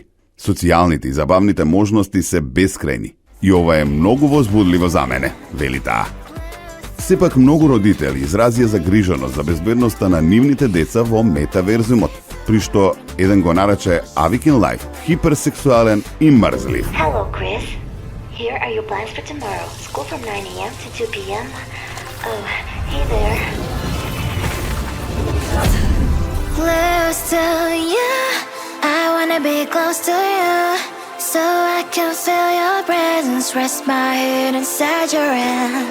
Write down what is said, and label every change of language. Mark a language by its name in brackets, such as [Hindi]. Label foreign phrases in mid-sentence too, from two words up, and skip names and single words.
[Macedonian] Социјалните и забавните можности се бескрајни и ова е многу возбудливо за мене, вели таа. Сепак многу родители изразија загриженост за безбедноста на нивните деца во метаверзумот, при што еден го нарече Avakin Life хиперсексуален и мрзлив. [English] Hello, Chris. Here are your plans for tomorrow. School from 9 a.m. to 2 p.m. Oh, hey there. Close to you. I wanna be close to you. So I can feel your presence. Rest my head inside your hand.